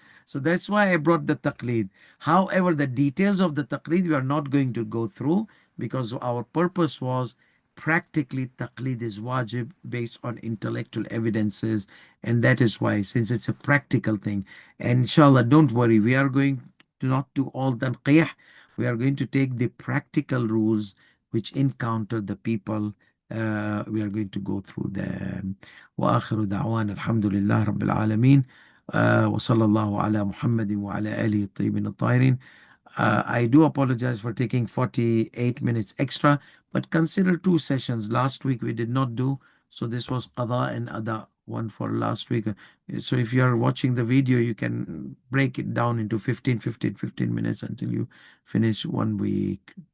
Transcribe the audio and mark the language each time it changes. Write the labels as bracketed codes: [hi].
[en] So that's why I brought the Taqleed. However, the details of the Taqleed we are not going to go through, because our purpose was practically Taqleed is wajib based on intellectual evidences. And that is why, since it's a practical thing, and inshallah, don't worry, we are going to not do all Tanqeeh. We are going to take the practical rules which encounter the people. We are going to go through them. [ar] وآخر دعوانا الحمد لله رب العالمين وصلى الله على محمد وعلى آله الطيبين الطاهرين. [en] I do apologize for taking 48 minutes extra, but consider two sessions. Last week we did not do, so this was qada and ada, one for last week. So if you are watching the video, you can break it down into 15 minutes until you finish 1 week.